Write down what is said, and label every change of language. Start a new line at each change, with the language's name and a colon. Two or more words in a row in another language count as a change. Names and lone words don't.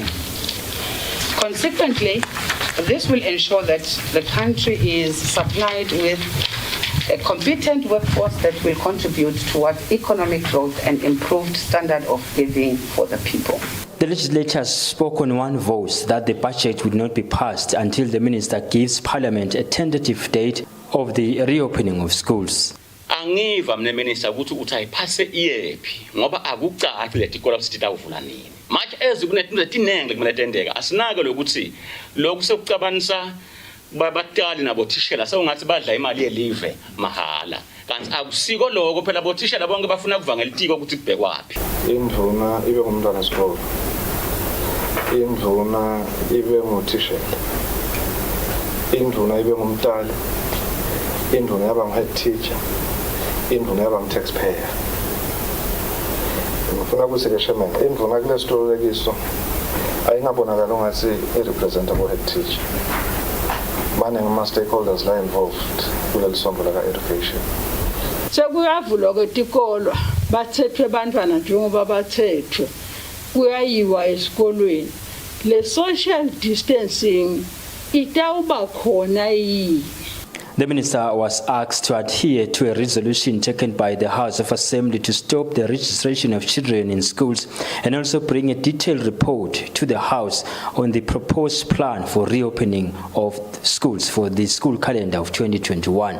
English: Consequently, this will ensure that the country is supplied with a competent workforce that will contribute towards economic growth and improved standard of living for the people. The legislators spoke on one voice that the budget would not be passed until the minister gives Parliament a tentative date of the reopening of schools.
Swati: Angiva mne minister ukuthi uthayipase iyephi ngoba akucaci letikolo sitawuvula nini manje ezikunethu tinenge kumele tendeka asinake lokuthi lokhu sekucabanisa babatali nabo thishela sewungathi badla imali yelive mahala kanti akusiko lokho phela bothishela bonke bafuna kuvangela itiko ukuthi kubhekwapi indvuna ibe ngumntwana wesikole indvuna ibe nguthishela indvuna ibe ngumtali indvuna yaba ngu-
English: head teacher
Swati: indvuna yaba ngu-taxpayer ngifuna ukuthi-ke Chairman indvuna kule sitolekiso ayingabonakali ungathi i-representa abo-
English: head teacher
Swati: maningi ama-stakeholders la involved kuleli sombo laka-education. Sekuyavulwa kwetikolo bathethwe abantwana njengoba bathethwe kuyayiwa esikolweni le
English: social distancing
Swati: itawuba khona yini.
English: The minister was asked to adhere to a resolution taken by the House of Assembly to stop the registration of children in schools and also bring a detailed report to the House on the proposed plan for reopening of schools for the school calendar of 2021.